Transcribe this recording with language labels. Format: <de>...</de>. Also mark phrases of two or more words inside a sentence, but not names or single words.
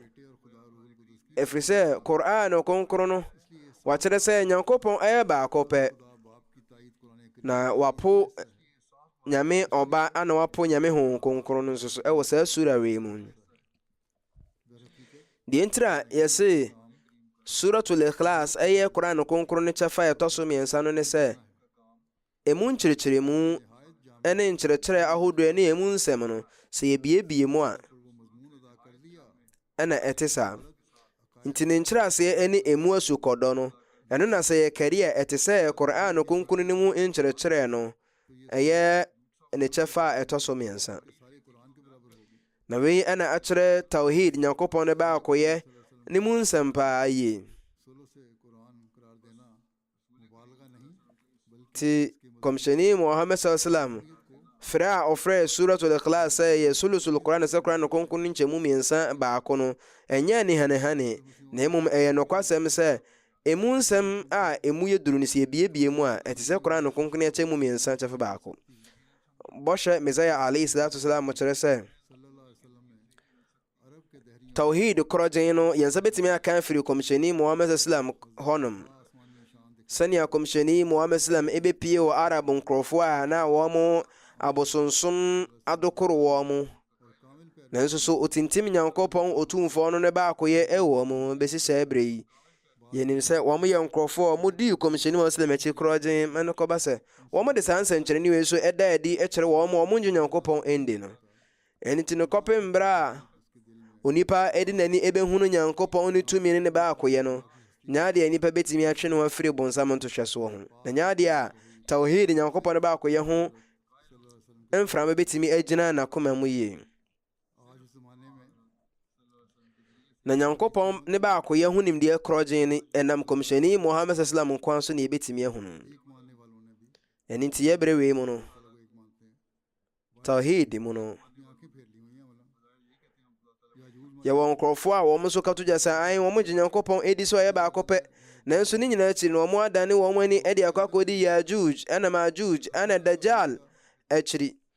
<ak>ɛfiri sɛ Qur'an konkro no wakyerɛ sɛ nyankopɔn ɛyɛ baako pɛ. na wapo nyame ɔba ana wapo nyame ho konkron no nso so ɛwɔ saa sura wei mu. deɛ ntira yɛse suratul ikhlas ɛyɛ Qur'an konkro no kyɛfa ɛtɔ so mmiɛnsa no ne sɛ ɛmu nkyerɛkyerɛ mu ɛne nkyerɛkyerɛ ahodoɔ ne ɛmu nsɛm no sɛ yɛbiebie mu a ɛna ɛte saa. nti ne nkyerɛaseɛ ɛne ɛmu asukɔdɔ no ɛno na sɛ yɛkari a ɛte sɛ Qur'an konkro no mu nkyerɛkyerɛ no ɛyɛ ne kyɛfa a ɛtɔ so mmiɛnsa. na wei ɛna akyerɛ tawhid nyankopɔn no baakoyɛ ne mu nsɛm paa yie. ti kɔmhyɛni muhammad sallam frɛ a ɔfrɛ suratul ikhlas sɛ yɛ</ak> <ar>ثلث القرآن</ar> <ak>sɛ qur'an konkro no nkyɛmu mmiɛnsa baako no ɛnyɛ ne hanehane na mmom ɛyɛ nokwasɛm sɛ ɛmu nsɛm a ɛmu yɛ duru no sɛ yɛbiebie mu a ɛte sɛ qur'an konkro no kyɛmu mmiɛnsa kyɛfa baako. bɔhyɛ Mesaya</ak> <ar>عليه الصلاة والسلام</ar> <ak>kyerɛ sɛ tawhid korɔgyen no yɛnsa bɛtumi aka afiri kɔmhyɛni muhammad sallam hɔnom sɛnea kɔmhyɛni muhammad sallam ɛbɛpie wɔ arab nkurɔfoɔ a na wɔn abosonsom adokoro wɔ mu nanso so otintim nyankopɔn otumfoɔ no ne baakoyɛ ɛwɔ mu bɛsi saa berɛ yi. yɛnim sɛ wɔn yɛ nkurɔfoɔ a wɔdii kɔmhyɛni muhammad sallam akyi korɔgyen ma no kɔba sɛ wɔn de saa nsɛnkyerɛnne wei so ɛda adi ɛkyerɛ wɔn ngye nyankopɔn ɛndi no. ɛno nti no kɔpem berɛ a onipa ɛde n'ani ɛbɛhunu nyankopɔn ne tumi ne baakoyɛ no nyaadeɛ nipa bɛtumi atwe no afiri bonsam ntohwɛsoɔ ho. na nyaadeɛ a tawhid nyankopɔn ne baakoyɛ ho mframa bɛtumi agyina n'akoma mu yie. na nyankopɔn ne baakoyɛ ho nimdeɛ korɔgyen ne ɛnam kɔmhyɛni muhammad sallam nkwa so ne yɛbɛtumi ahunu. ɛno nti yɛbrɛ wei mu no tawhid mu no yɛwɔ nkurɔfoɔ a wɔn nso kato gya sɛ ae wɔn gye nyankopɔn ɛdi sɛ ɔyɛ baako pɛ nanso ne nyinaa akyi no wɔn adane wɔn ani ɛde akɔ akɔdi yajuj ɛna majuj ɛna dajjal akyiri.</ak>